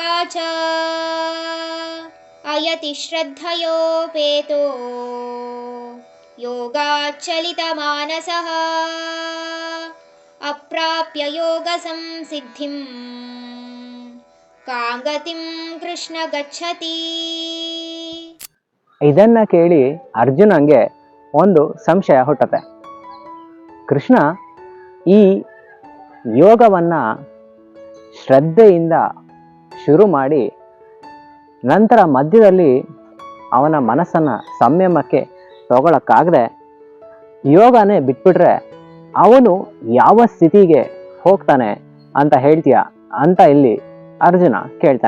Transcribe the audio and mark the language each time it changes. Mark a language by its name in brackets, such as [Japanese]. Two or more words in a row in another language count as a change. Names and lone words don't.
[Sanskrit] च अयति श्रद्धयोपेतो योगाच्चलितमानसः अप्राप्य योगसंसिद्धिं काङ्गतिं कृष्ण गच्छति. [Kannada] ಇದನ್ನ ಕೇಳಿ ಅರ್ಜುನಂಗೆ ಒಂದು ಸಂಶಯ ಹುಟ್ಟುತ್ತೆ. ಕೃಷ್ಣ ಈ ಯೋಗವನ್ನ ಶ್ರದ್ಧೆಯಿಂದ ಶುರು ಮಾಡಿ ನಂತರ ಮಧ್ಯದಲ್ಲಿ ಅವನ ಮನಸ್ಸನ್ನು ಸಂಯಮಕ್ಕೆ ತಗೊಳಕ್ಕಾಗದೆ ಯೋಗನೇ ಬಿಟ್ಬಿಟ್ರೆ ಅವನು ಯಾವ ಸ್ಥಿತಿಗೆ ಹೋಗ್ತಾನೆ ಅಂತ ಹೇಳ್ತೀಯ ಅಂತ ಇಲ್ಲಿ ಅರ್ಜುನ ಕೇಳ್ತಾನೆ.